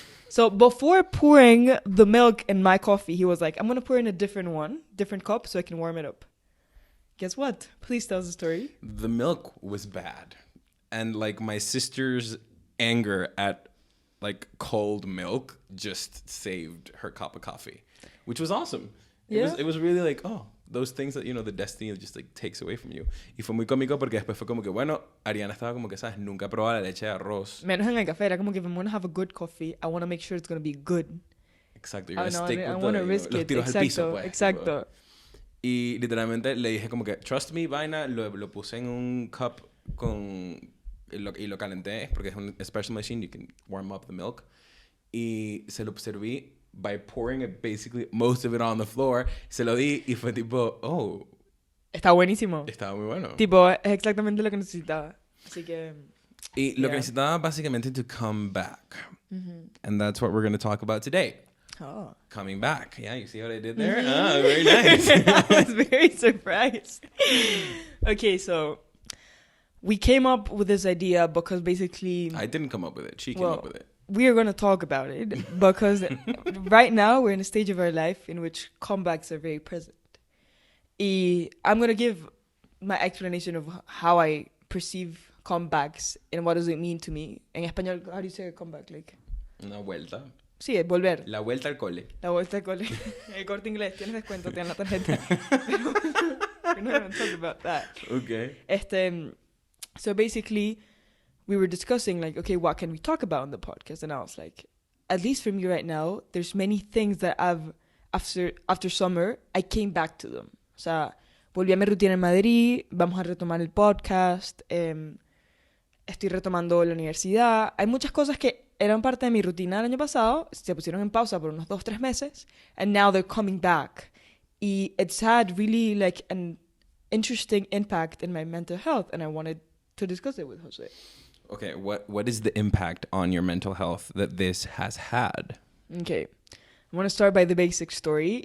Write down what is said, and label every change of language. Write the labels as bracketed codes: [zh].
[en] So before pouring the milk in my coffee, he was like, I'm gonna pour in a different cup so I can warm it up. Guess what? Please tell us the story. The milk was bad, and like my sister's anger at like cold milk just saved her cup of coffee, which was awesome. Yeah. It was really like, oh, those things that, you know, the destiny just like takes away from you. [es] Y fue muy cómico porque después fue como que, bueno, Ariana estaba como que, ¿sabes? Nunca probó la leche de arroz. [en] Menos en el café, era como que if I'm gonna have a good coffee, I wanna make sure it's gonna be good. Exacto, you're gonna no, stick I with wanna the, risk [es] los [en] it. [es] tiros al piso, pues. Exacto. Y literalmente le dije como que, trust me, vaina, lo puse en un cup con... [en] Y lo calenté porque es un special machine, you can warm up the milk. [es] Y se lo serví by pouring it basically most of it on the floor. Se lo di y fue tipo, oh, Está buenísimo. Estaba muy bueno. Tipo, es exactamente lo que necesitaba. Así que... Y lo que necesitaba básicamente to come back. [en] And that's what we're going to talk about today. Oh. Coming back. Yeah, you see what I did there? Ah, very nice. I was very surprised. Okay, so we came up with this idea because basically... I didn't come up with it. She came up with it. We are going to talk about it because right now we're in a stage of our life in which comebacks are very present. I'm going to give my explanation of how I perceive comebacks and what does it mean to me. En español, how do you say a comeback? Like? [es] Una vuelta. Sí, es volver. La vuelta al cole. La vuelta al cole. El Corte Inglés. Tienes descuento, te dan la tarjeta. [en] We're not going to talk about that. Okay. So basically, we were discussing, like, okay, what can we talk about on the podcast? And I was like, at least for me right now, there's many things that after summer, I came back to them. [es] O sea, volví a mi rutina en Madrid, vamos a retomar el podcast, estoy retomando la universidad. Hay muchas cosas que eran parte de mi rutina el año pasado, se pusieron en pausa por unos 2-3 meses, and now they're coming back. [en] Y it's had really like an interesting impact in my mental health, and I wanted to discuss it with José. Okay, what is the impact on your mental health that this has had? Okay, I want to start by the basic story.